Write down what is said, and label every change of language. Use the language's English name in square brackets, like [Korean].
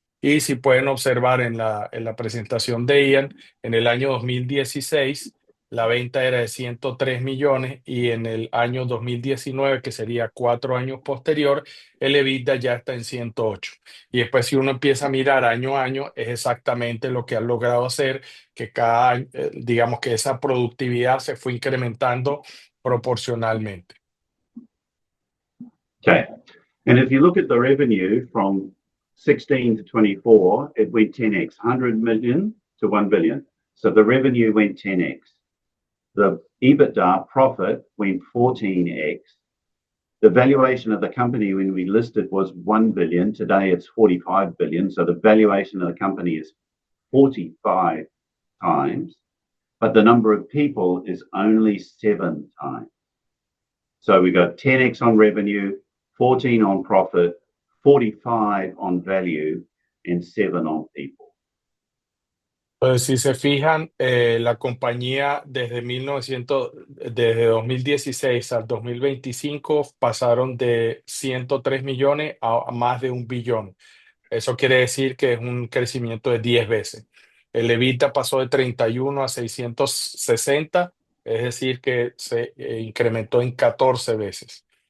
[Spanish] Y si pueden observar en la presentación de Ian, en el año 2016 la venta era de 103 millones, y en el año 2019, que sería 4 años posterior, el EBITDA ya está en 108. Y después, si uno empieza a mirar año a año, es exactamente lo que han logrado hacer, que cada año, digamos que esa productividad se fue incrementando proporcionalmente. [English] Okay. And if you look at the revenue from 16 to 24, it went 10x, 100 million to 1 billion. So the revenue went 10x. The EBITDA profit went 14x. The valuation of the company when we listed was 1 billion. Today it's 45 billion. So the valuation of the company is 45 times, but the number of people is only 7 times. So we got 10x on revenue, 14 on profit, 45 on value, and 7 on people. [Spanish] Pues si se fijan, la compañía desde 2016 al 2025 pasaron de 103 millones a más de 1 billón. Eso quiere decir que es un crecimiento de 10 veces. El EBITDA pasó de 31 a 660, es decir, que se incrementó en 14 veces.